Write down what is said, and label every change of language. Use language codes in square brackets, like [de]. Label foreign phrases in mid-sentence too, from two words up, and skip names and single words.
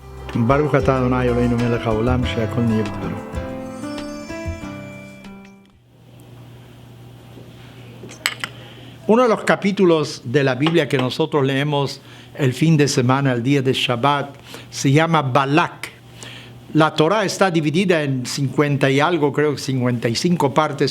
[he] ברוך אתה אדוני אלוהינו מלך העולם שהכל נהיה בדברו. [es] Uno de los capítulos de la Biblia que nosotros leemos el fin de semana, el día de Shabbat, se llama Balak. La Torah está dividida en 50 y algo, creo que 55 partes.